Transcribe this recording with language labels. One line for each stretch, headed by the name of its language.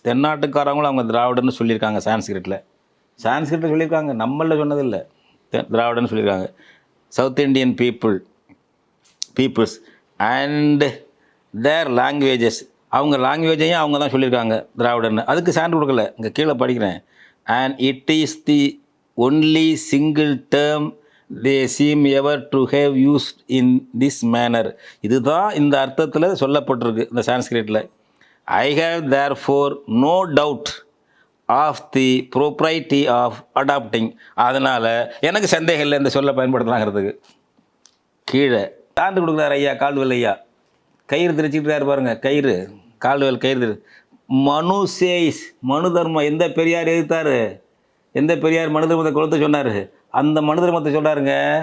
Tamil: தென்னாட்டுக்காரங்களும் அவங்க திராவிடன்னு சொல்லியிருக்காங்க சான்ஸ்கிரிட்டில். சான்ஸ்கிரிட்டில் சொல்லியிருக்காங்க, நம்மளில் சொன்னதில்லை. திராவிடன்னு சொல்லியிருக்காங்க.
English: south Indian peoples and their languages,
Tamil: அவங்க லாங்குவேஜையும் அவங்க தான் சொல்லியிருக்காங்க திராவிடன்னு. அதுக்கு சான்று கொடுக்கல, இங்கே கீழே படிக்கிறேன்.
English: And it is the only single term they seem ever to have used in this manner.
Tamil: இதுதான் இந்த அர்த்தத்தில் சொல்லப்பட்டிருக்கு இந்த சான்ஸ்கிரிட்டில்.
English: I have therefore no doubt of the propriety of adopting.
Tamil: அதனால் எனக்கு சந்தேகம் இல்லை இந்த சொல்ல பயன்படுத்தலாங்கிறதுக்கு. கீழே சான்று கொடுக்குறாரு ஐயா கால்டுவெல் ஐயா. கயிறு திரிச்சிக்கிட்டாரு பாருங்க, கயிறு கால்டுவெல் கயிறு. மனு சேஸ், மனு தர்மம் எந்த பெரியார் எதிர்த்தாரு? எந்த பெரியார் மனு தர்மத்தை கொளுத்த சொன்னார்? அந்த மனு தர்மத்தை சொல்கிறாருங்க.